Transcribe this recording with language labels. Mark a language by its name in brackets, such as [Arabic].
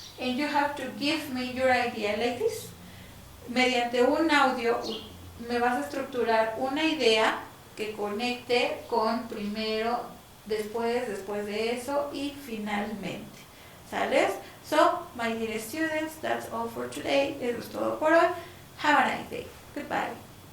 [English] And you have to give me your idea like this. [Spanish] Mediante un audio me vas a estructurar una idea que conecte con primero, después de eso y finalmente. ¿Sales? [English] So, my dear students, that's all for today. [Spanish] Eso es todo por hoy. [English] Have a nice day. Goodbye.